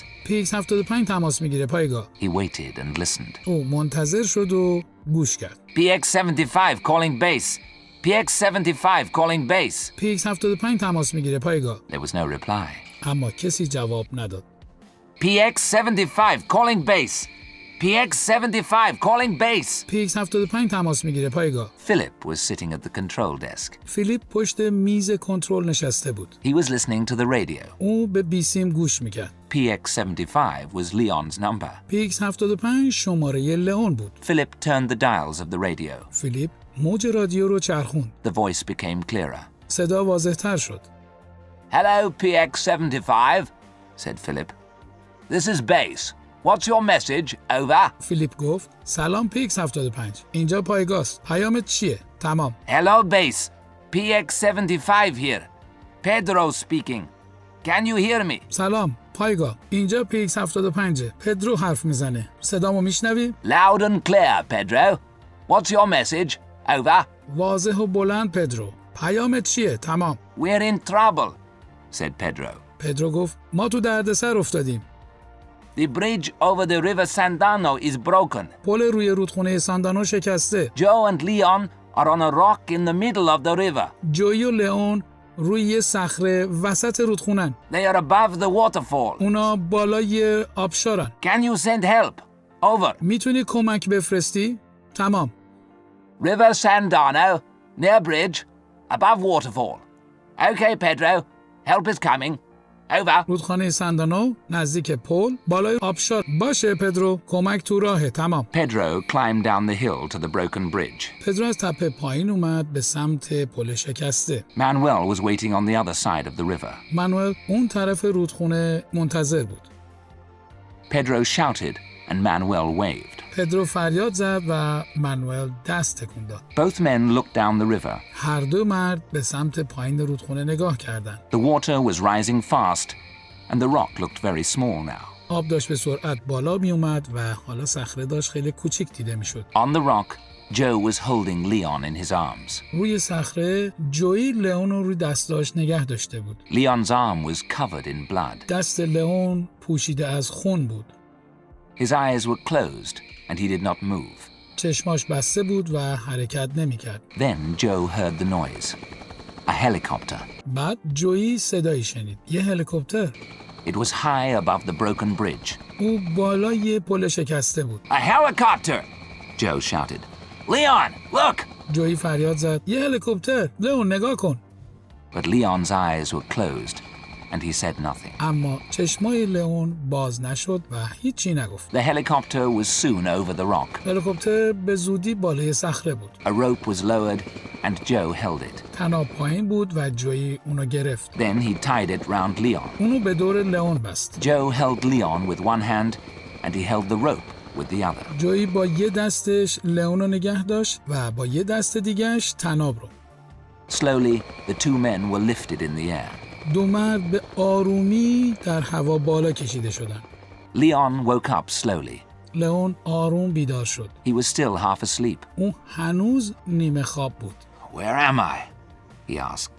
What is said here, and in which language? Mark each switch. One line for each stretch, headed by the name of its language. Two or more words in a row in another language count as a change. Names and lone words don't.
Persian: PX-75 تماس میگیره پایگاه.
English: He waited and listened.
Persian: او منتظر شد و گوش کرد.
English: PX-75 calling base. PX-75 calling base.
Persian: PX-75 تماس میگیره پایگاه.
English: There was no reply.
Persian: اما کسی جواب نداد.
English: PX-75 calling base. PX-75 calling base.
Persian: PX-75 تماس میگیره پایگاه.
English: Philip was sitting at the control desk.
Persian: فیلیپ پشت میز کنترل نشسته بود.
English: He was listening to the radio.
Persian: او به بیسیم گوش میکرد.
English: PX-75 was Leon's number.
Persian: PX-75 شماره لئون بود.
English: Philip turned the dials of the radio.
Persian: فیلیپ موج رادیو رو چرخوند.
English: The voice became clearer.
Persian: صدا واضح‌تر شد.
English: Hello, PX-75, said Philip. This is base. What's your message? Over.
Persian: فیلیپ گفت سلام PX-75. اینجا پایگاست. پیامت چیه؟ تمام.
English: Hello, base. PX-75 here. Pedro speaking. Can you hear me?
Persian: سلام پایگاه. اینجا PX-75. پدرو حرف میزنه. صدامو میشنوی؟
English: Loud and clear, Pedro. What's your message? Over.
Persian: واضح و بلند پدرو. پیامت چیه؟ تمام.
English: We're in trouble, said Pedro.
Persian: پدرو گفت ما تو دردسر افتادیم.
English: The bridge over the river Sandano is broken.
Persian: پل روی رودخونه ساندانو شکسته.
English: Joe and Leon are on a rock in the middle of the river.
Persian: جویی و لئون روی یه صخره وسط رودخونن.
English: They are above the waterfall.
Persian: اونا بالای آبشارن.
English: Can you send help? Over.
Persian: میتونی کمک بفرستی؟ تمام.
English: River Sandano, near bridge, above waterfall. Okay, Pedro. Help is coming. Over.
Persian: رودخانه ساندانو نزدیک پل بالای آبشار. باشه پدرو، کمک تو راهه. تمام.
English: Pedro climbed down the hill to the broken bridge.
Persian: پدرو از تپه پایین اومد به سمت پل شکسته.
English: Manuel was waiting on the other side of the river.
Persian: مانوئل اون طرف رودخونه منتظر بود.
English: Pedro shouted and Manuel waved.
Persian: پدرو فریاد زد و مانوئل دست تکون داد.
English: Both men looked down the river.
Persian: هر دو مرد به سمت پایین رودخونه نگاه کردند.
English: The water was rising fast and the rock looked very small now.
Persian: آب داشت به سرعت بالا می اومد و حالا صخره داشت خیلی کوچیک دیده می شد.
English: On the rock, Joe was holding Leon in his arms.
Persian: روی صخره جویی لئون رو روی دستاش نگه داشته بود.
English: Leon's arm was covered in blood.
Persian: دست لئون پوشیده از خون بود.
English: His eyes were closed and he did not move.
Persian: چشماش بسته بود و حرکت نمی کرد.
English: Then Joe heard the noise. A helicopter.
Persian: بعد جویی صدایی شنید. یه هلیکوپتر.
English: It was high above the broken bridge.
Persian: او بالای پل شکسته بود.
English: A helicopter! Joe shouted. Leon, look!
Persian: جویی فریاد زد. یه هلیکوپتر. لئون نگاه کن.
English: But Leon's eyes were closed and he said nothing.
Persian: اما چشمای لئون باز نشد و هیچی نگفت.
English: The helicopter was soon over the rock.
Persian: هلیکوپتر به زودی بالای صخره بود.
English: A rope was lowered and Joe held it.
Persian: طناب پایین بود و جویی اونو گرفت.
English: Then he tied it round Leon.
Persian: اونو به دور لئون بست.
English: Joe held Leon with one hand and he held the rope with the other.
Persian: جویی با یه دستش لئون رو نگه داشت و با یه دست دیگهش طناب رو.
English: Slowly, the two men were lifted in the air.
Persian: دو مرد به آرومی در هوا بالا کشیده شدند.
English: Leon woke up slowly.
Persian: لئون آروم بیدار شد.
English: He was still half asleep.
Persian: اون هنوز نیمه خواب بود.
English: Where am I? He asked.